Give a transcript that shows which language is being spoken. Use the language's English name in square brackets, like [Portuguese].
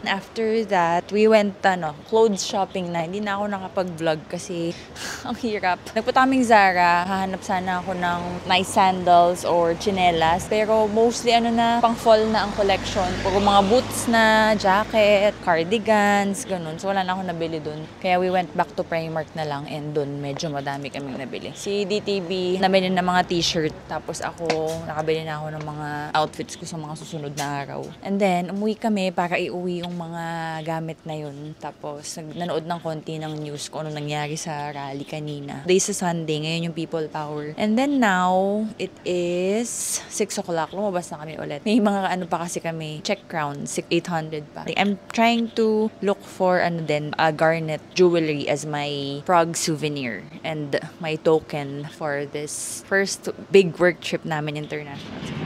[English] After that, we went clothes shopping na. [Filipino] Hindi na ako nakapag-vlog kasi ang hirap. Nagpunta kaming Zara. Hahanap sana ako ng [English] nice sandals or [Filipino] chinelas. Pero mostly pang fall na ang collection. Puro mga boots na, jacket, cardigans, ganun. So wala na ako nabili dun. Kaya [English] we went back to [Filipino] Primark na lang and dun medyo madami kaming nabili. Si DTV nabili ng mga t-shirt. Tapos ako, nakabili na ako ng mga outfits ko sa mga susunod na araw. [English] And then, [Filipino] umuwi kami para iuwi yung mga gamit na yun. Tapos, nanood ng konti ng news kung ano nangyari sa rally kanina. Day sa Sunday, ngayon yung people power. [English] And then now, it is 6 o'clock. [Filipino] Lumabas na kami ulit. May mga pa kasi kami. [English] Check crown, 800 pa. I'm trying to look for garnet jewelry as my Prague souvenir and my token for this first big work trip namin international.